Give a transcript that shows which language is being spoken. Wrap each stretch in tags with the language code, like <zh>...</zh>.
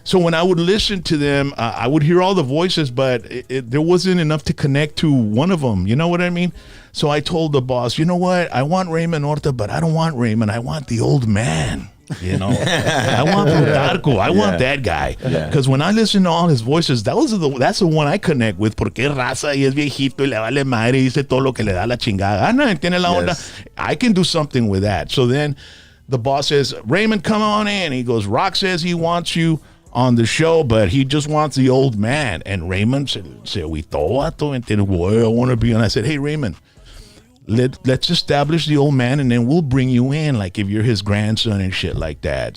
<en>So when I would listen to them, I would hear all the voices, but there wasn't enough to connect to one of them. You know what I mean? So I told the boss, you know what? I want Raymond Horta, but I don't want Raymond. I want the old man. I want Plutarco. I want that guy. Because when I listen to all his voices, that's the one I connect with.</en> <es>Porque es raza y es viejito y le vale madre y dice todo lo que le da la chingada gana. ¿Entiende la onda?</es> <en>I can do something with that. So then the boss says, Raymond, come on in. He goes, Rock says he wants you on the show, but he just wants the old man. And Raymond said, we vato, I want to be. And I said, hey, Raymond, let's establish the old man, and then we'll bring you in, like if you're his grandson and shit like that.</en>